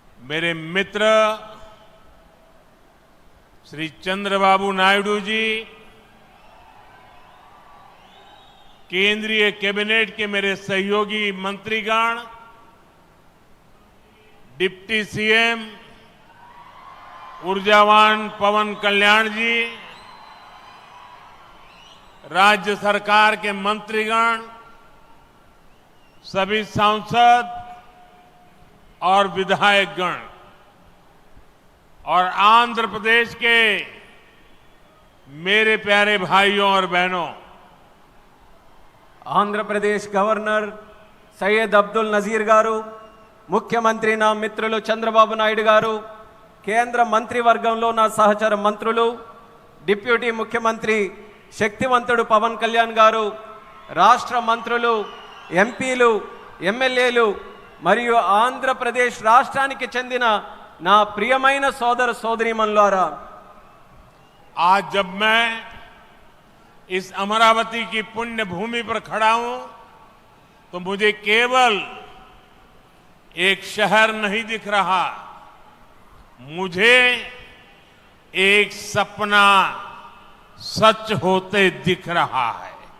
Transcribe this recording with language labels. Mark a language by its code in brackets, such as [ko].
[hi] मेरे मित्र श्री चंद्रबाबू नायडू जी, केंद्रीय कैबिनेट के मेरे सहयोगी मंत्रीगण, डिप्टी सीएम ऊर्जावान पवन कल्याण जी, राज्य सरकार के मंत्रीगण, सभी सांसद और विधायकगण और आंध्र प्रदेश के मेरे प्यारे भाइयों और बहनों, [te] आंध्र प्रदेश गवर्नर सैयद अब्दुल नजीर गारू, ముఖ్యమంత్రి నా మిత్రులు చంద్రబాబు నాయుడు గారు, కేంద్ర మంత్రివర్గంలో నా సహచర మంత్రులు, డిప్యూటీ ముఖ్యమంత్రి శక్తివంతుడు పవన్ కళ్యాణ్ గారు, రాష్ట్ర మంత్రులు, ఎంపీలు, ఎమ్మెల్యేలు మరియు ఆంధ్రప్రదేశ్ రాష్ట్రానికి చెందిన నా ప్రియమైన సోదర సోదరీమణులారా, [hi] आज जब मैं इस अमरावती की पुण्य भूमि पर खड़ा हूं तो मुझे केवल एक शहर नहीं दिख रहा, मुझे एक सपना सच होते दिख रहा है।